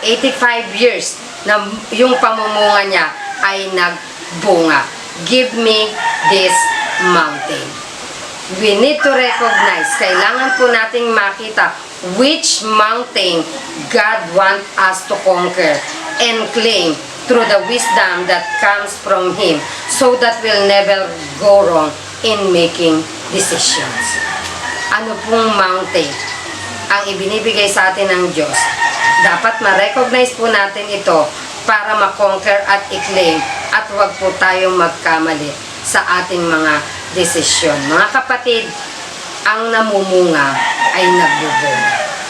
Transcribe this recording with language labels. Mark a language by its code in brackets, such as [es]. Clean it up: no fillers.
[tl] 85 years na yung pamumunga niya ay nagbunga. [en] Give me this mountain. We need to recognize, [tl] kailangan po nating makita [en] which mountain God wants us to conquer and claim through the wisdom that comes from Him so that we'll never go wrong in making decisions. [tl] Ano pong mountain ang ibinibigay sa atin ng Diyos? Dapat ma-recognize po natin ito para ma-conquer at i-claim at huwag po tayong magkamali sa ating mga desisyon. Mga kapatid, ang namumunga ay nagbubunga.